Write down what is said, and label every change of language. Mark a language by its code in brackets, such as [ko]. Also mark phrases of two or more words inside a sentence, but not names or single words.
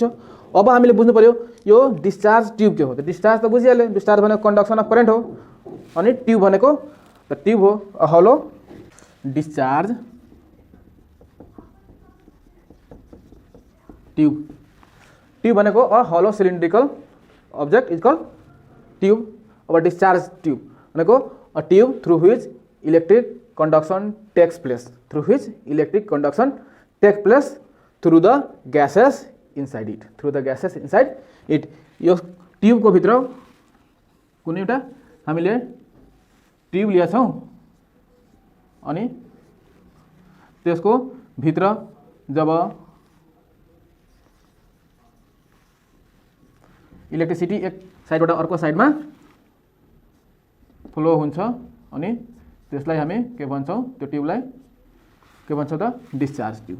[ne] अब हामीले बुझ्नु पर्यो यो [en] discharge tube [ne] के हो। त डिस्चार्ज त बुझिहाल्यो, डिस्चार्ज भनेको [en] conduction of current [ne] हो। अनि ट्युब भनेको त ट्युब हो, [en] hollow discharge tube. ट्यूब भनेको a hollow cylindrical object is called tube. अब discharge tube भनेको a tube through which electric conduction takes place, through which electric conduction take place through the gases inside it, through the gases inside it. [ne] यो ट्यूब को भित्र कुनै एउटा हामीले ट्यूब लिया छौं अनि त्यसको भित्र जब इलेक्ट्रिसिटी एक साइडबाट अर्को साइडमा फ्लो हुन्छ अनि त्यसलाई हामी के भन्छौँ, त्यो ट्युबलाई के भन्छौँ त [en] discharge tube.